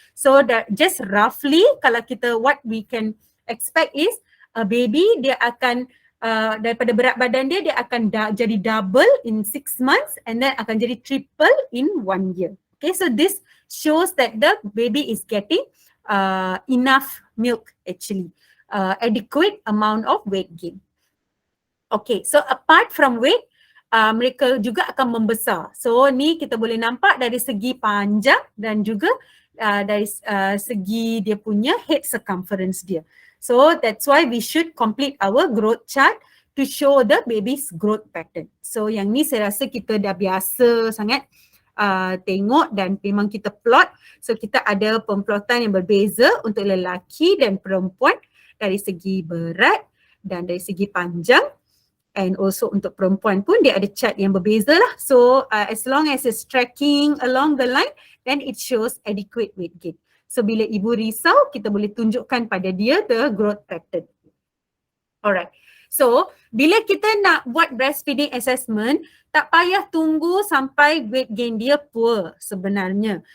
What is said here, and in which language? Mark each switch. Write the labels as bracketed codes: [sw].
[en] So that just roughly [ms] kalau kita [en] what we can expect is a baby [ms] dia akan daripada berat badan dia, dia akan jadi [en] double in 6 months and then [ms] akan jadi [en] triple in 1 year. Okay. So this shows that the baby is getting enough milk actually, adequate amount of weight gain. Okay, so apart from weight, [ms] mereka juga akan membesar. So ni kita boleh nampak dari segi panjang dan juga dari segi dia punya head circumference dia. [en] So that's why we should complete our growth chart to show the baby's growth pattern. [ms] So yang ni saya rasa kita dah biasa sangat tengok dan memang kita plot. So kita ada pemplotan yang berbeza untuk lelaki dan perempuan dari segi berat dan dari segi panjang. And also untuk perempuan pun dia ada chart yang berbeza lah. [en] So as long as it's tracking along the line, then it shows adequate weight gain. [ms] So bila ibu risau, kita boleh tunjukkan pada dia [en] the growth pattern. Alright. [ms] So bila kita nak buat breastfeeding assessment, tak payah tunggu sampai weight gain dia poor sebenarnya.